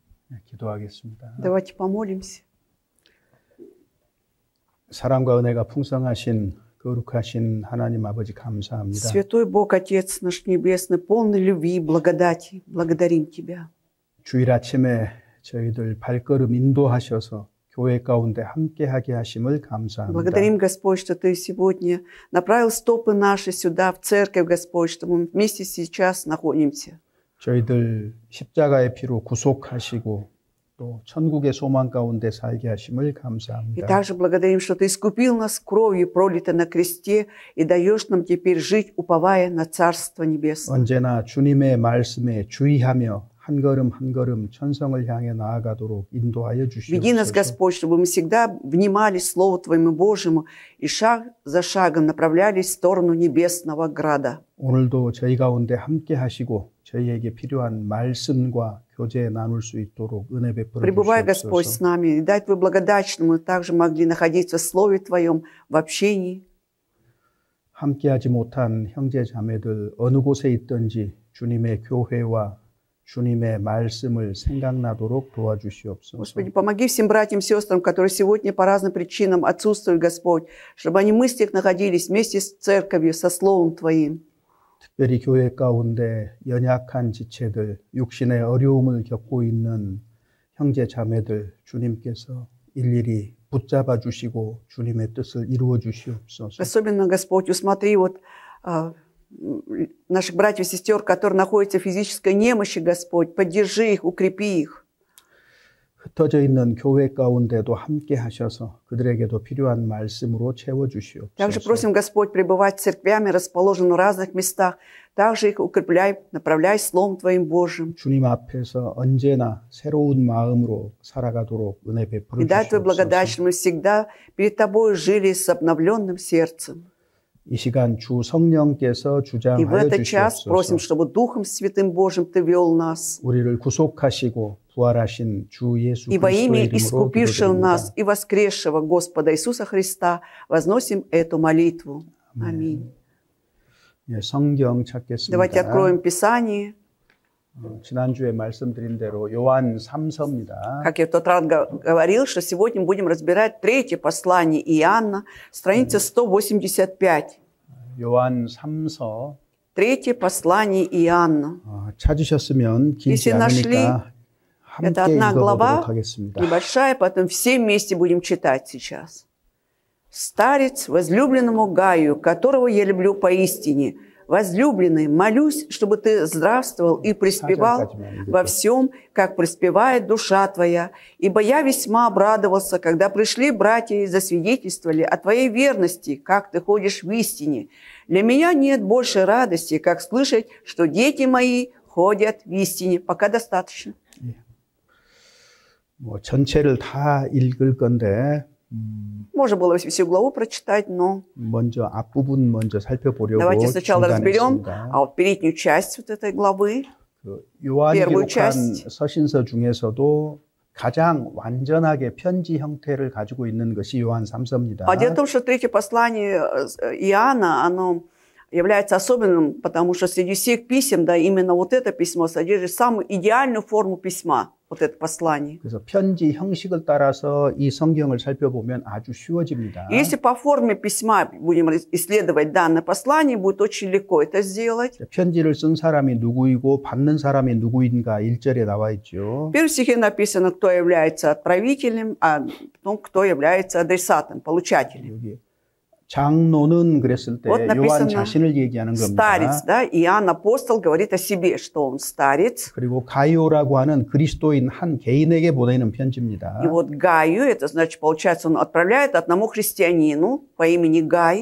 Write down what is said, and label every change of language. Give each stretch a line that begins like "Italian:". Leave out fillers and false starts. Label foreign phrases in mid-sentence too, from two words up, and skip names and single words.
Korean: 기도하겠습니다.
Russian: Давайте помолимся.
Korean: 사랑과 은혜가 풍성하신 거룩하신 하나님 아버지 감사합니다.
Russian: Святой Бог, Отец наш Небесный, полный любви и благодати, благодарим Тебя.
Korean: 주일 아침에 저희들 발걸음 인도하셔서 교회 가운데 함께하게 하심을 감사합니다.
Russian: Благодарим, Господь, что Ты сегодня направил стопы наши сюда, в церковь, Господь, что мы вместе сейчас находимся.
Korean: 저희들 십자가의 피로 구속하시고 또 천국의 소망 가운데 살게 하심을
Russian: И
Korean: 감사합니다.
Russian: также благодарим, что Ты искупил нас кровью, пролитой на кресте, и даешь нам теперь жить, уповая на Царство Небесное.
Korean: 언제나 주님의 말씀에 주의하며 한 걸음 한 걸음 천성을 향해 나아가도록 인도하여
Russian: Веди нас,
Korean: 주시옵소서.
Russian: Господь, чтобы мы всегда внимали Слову Твоему Божьему и шаг за шагом направлялись в сторону небесного града.
Korean: 오늘도 저희 가운데 함께 하시고 저희에게 필요한 말씀과 교제 나눌 수 있도록 은혜 베풀어
Russian: Пребывай, Господь, с
Korean: 주시옵소서.
Russian: нами, и дай Твой благодать, что мы также могли находиться в Слове Твоем, в общении.
Korean: 함께하지 못한 형제 자매들 어느 곳에 있든지 주님의 교회와 주님의 말씀을 생각나도록 도와주시옵소서.
Russian: Господи, помоги всем братьям и сестрам, которые сегодня по разным причинам отсутствуют, Господь, чтобы они мысли их находились вместе с церковью, со Словом Твоим.
Korean: 특별히 교회 가운데 연약한 지체들, 육신의 어려움을 겪고 있는 형제 자매들 주님께서 일일이 붙잡아 주시고 주님의 뜻을 이루어 주시옵소서.
Russian: Особенно, Господь, усмотри наших братьев и сестер, которые находятся в физической немощи, Господь, поддержи их, укрепи их.
Korean: 흩어져 있는 교회 가운데도 함께 하셔서 그들에게도 필요한 말씀으로 채워
Russian: Также
Korean: 주시옵소서.
Russian: просим, Господь, пребывать в церквями, расположенных в разных местах. Также их укрепляй, направляй Словом Твоим Божьим.
Korean: 주님 앞에서 언제나 새로운 마음으로 살아가도록 은혜 베풀어
Russian: И дай Твою благодать,
Korean: 주시옵소서.
Russian: что мы всегда перед Тобой жили с обновленным сердцем.
Korean: 이 시간 주 성령께서
Russian: И в
Korean: 주장하여
Russian: этот час просим,
Korean: 주시옵소서.
Russian: чтобы Духом Святым Божьим Ты вел нас.
Korean: 우리를 구속하시고 부활하신 주 예수
Russian: И во имя
Korean: 그리스도의 이름으로
Russian: искупившего нас
Korean: 기도드립니다.
Russian: и воскресшего Господа Иисуса Христа возносим эту молитву. Аминь.
Korean: 예, 성경
Russian: Давайте
Korean: 찾겠습니다.
Russian: откроем Писание.
Korean: 지난주에 말씀드린 대로 요한 3서입니다.
Russian: Как я в тот раз говорил, что сегодня будем разбирать третье послание Иоанна, страница 185.
Korean: 요한 3서
Russian: Третье послание Иоанна.
Korean: 찾으셨으면 길지
Russian: Если нашли,
Korean: 않으니까
Russian: это
Korean: 함께
Russian: одна глава,
Korean: 읽어보도록 하겠습니다.
Russian: небольшая, потом все вместе будем читать сейчас. «Старец возлюбленному Гаю, которого я люблю поистине, возлюбленный, молюсь, чтобы ты здравствовал и преспевал во всем, как преспевает душа твоя. Ибо я весьма обрадовался, когда пришли братья и засвидетельствовали о твоей верности, как ты ходишь в истине. Для меня нет большей радости, как слышать, что дети мои ходят в истине». Пока достаточно.
Korean: 전체를 다 읽을 건데
Russian: Можно было всю главу прочитать, но
Korean: 먼저 앞부분 먼저 살펴보려고
Russian: давайте сначала разберем
Korean: 중단했습니다.
Russian: переднюю часть вот этой главы.
Korean: 요한이
Russian: первую
Korean: 기록한
Russian: часть.
Korean: 서신서 중에서도 가장 완전하게 편지 형태를 가지고 있는 것이 요한 3서입니다.
Russian: А дело в том, что третье послание Иоанна, оно является особенным, потому что среди всех писем, да, именно вот это письмо содержит самую идеальную форму письма, вот это послание.
Korean: 그래서 편지 형식을 따라서 이 성경을 살펴보면 아주 쉬워집니다.
Russian: Если по форме письма будем исследовать данное послание, будет очень легко это сделать.
Korean: 편지를 쓴 사람이 누구이고 받는 사람이 누구인가 1절에 나와 있죠.
Russian: В первом стихе написано, кто является отправителем, а потом, кто является адресатом, получателем.
Korean: 여기 장로는 그랬을 때
Russian: Вот
Korean: 요한
Russian: написано
Korean: 자신을 얘기하는
Russian: старец,
Korean: 겁니다.
Russian: да, Иоанн апостол говорит о себе, что он старец.
Korean: 그리고 가이오라고 하는 그리스도인 한 개인에게 보내는 편지입니다.
Russian: И вот Гаю, это значит, получается, он отправляет одному христианину по имени Гай.